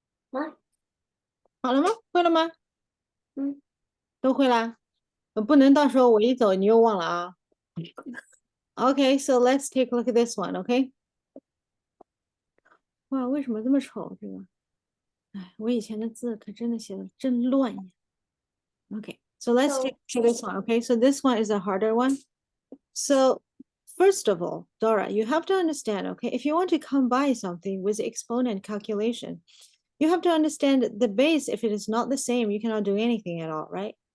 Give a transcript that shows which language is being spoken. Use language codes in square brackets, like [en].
[zh] 啊，好了吗？会了吗？嗯，都会啦。不能到时候我一走你又忘了啊。 [en] Okay, so let's take a look at this one, okay? [zh] 哇，为什么这么丑？这个，哎，我以前的字可真的写的真乱呀。 [en] Okay, so let's take [zh] 就 [en] a look at this one, okay? So this one is a harder one. So first of all, Dora, you have to understand, okay, if you want to combine something with exponent calculation, you have to understand the base. If it is not the same, you cannot do anything at all, right?